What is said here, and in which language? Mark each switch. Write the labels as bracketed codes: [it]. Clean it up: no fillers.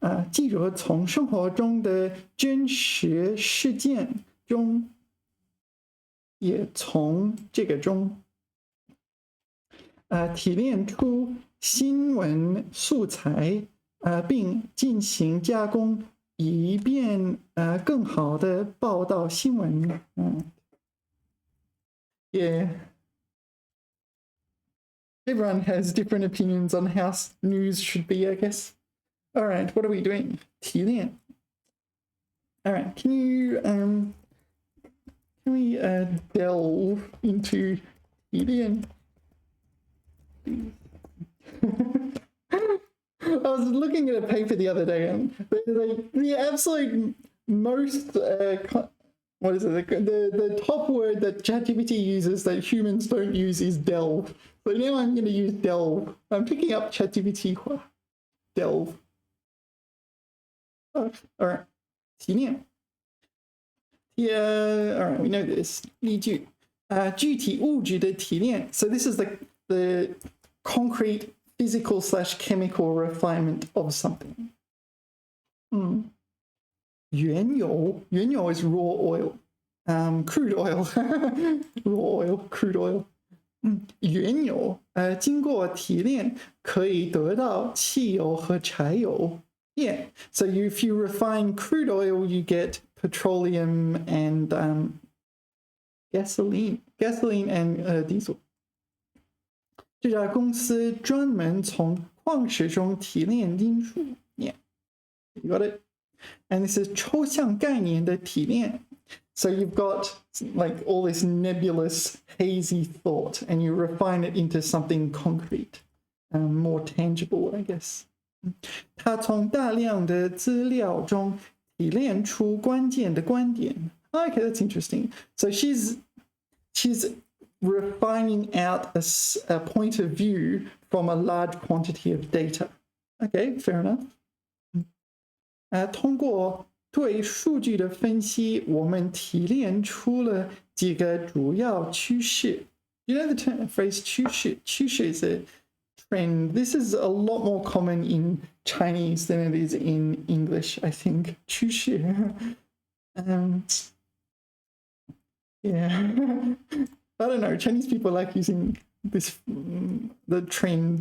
[zh] 记者从生活中的真实事件中，也从这个中，提炼出新闻素材，并进行加工，以便更好的报道新闻。 [en] Everyone has different opinions on how news should be, I guess. All right, what are we doing? [zh] 提炼. [en] All right, can we delve into 提炼? I was looking at a paper the other day, and the absolute most what is it? The top word that ChatGPT uses that humans don't use is delve. So now I'm going to use delve. I'm picking up ChatGPT. Delve. All right. 提炼.Yeah. All right. We know this. 例句. [zh] 具体物质的提炼. [en] So this is the concrete, physical/chemical refinement of something. 原油 is raw oil. Crude oil. Raw oil, crude oil. [zh] 原油经过提炼可以得到汽油和柴油。 [en] Yeah, so if you refine crude oil, you get petroleum and gasoline and diesel. [zh] 这家公司专门从矿石中提炼金属。 [en] Yeah, you got it. And this is [zh] 抽象概念的提炼。 [en] So you've got like all this nebulous, hazy thought, and you refine it into something concrete, more tangible, I guess. [zh] 他从大量的资料中提炼出关键的观点。 [en] Okay, that's interesting. So she's refining out a point of view from a large quantity of data. Okay, fair enough. [zh] 通过对数据的分析，我们提炼出了几个主要趋势。 [en] You know the phrase 趋势? 趋势 is a trend. This is a lot more common in Chinese than it is in English, I think. [zh] 趋势. [en] Yeah. I don't know. Chinese people like using this, the trend.